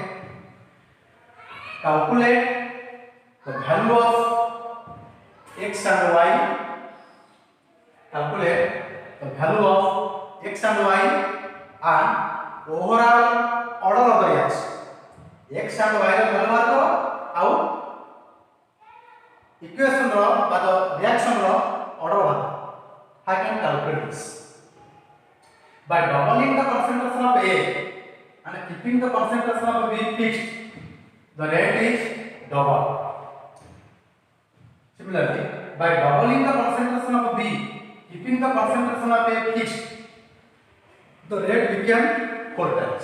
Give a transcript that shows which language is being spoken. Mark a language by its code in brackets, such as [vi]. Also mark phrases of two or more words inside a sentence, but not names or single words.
[en] Calculate the value of x and y. Calculate the value of x and y and overall order of the reaction. X and y [or] ର value ବାହାର କର ଆଉ equation ର ବା reaction ର order ବାହାର କର. [en] How can calculate this? By doubling the concentration of A and keeping the concentration of B fixed, the rate is double. Similarly, by doubling the concentration of B, keeping the concentration of A fixed, the rate became 4 times.